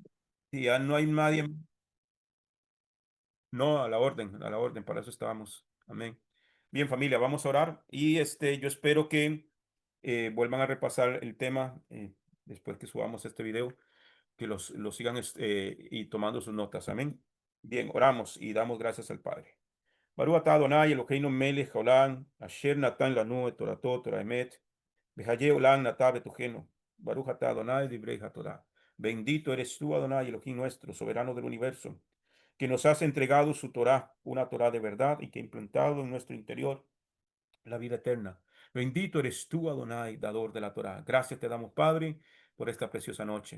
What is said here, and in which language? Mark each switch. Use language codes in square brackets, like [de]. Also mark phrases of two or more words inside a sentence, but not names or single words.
[es] si ya no hay nadie, no, a la orden, para eso estábamos. Amén. Bien, familia, vamos a orar y yo espero que vuelvan a repasar el tema después que subamos este video, que los sigan y tomando sus notas. Amén. Bien, oramos y damos gracias al Padre. [he] ברוך אתה אדני אלהינו מלך העולם, אשר נתן לנו את תורתו תורת אמת, וחיי עולם נטע בתוכנו. ברוך אתה אדני דברי התורה. [es] Bendito eres tú, Adonai, Elohim nuestro, soberano del universo, que nos has entregado su Torah, una Torah de verdad y que ha implantado en nuestro interior la vida eterna. Bendito eres tú, Adonai, dador de la Torah. Gracias te damos, Padre, por esta preciosa noche.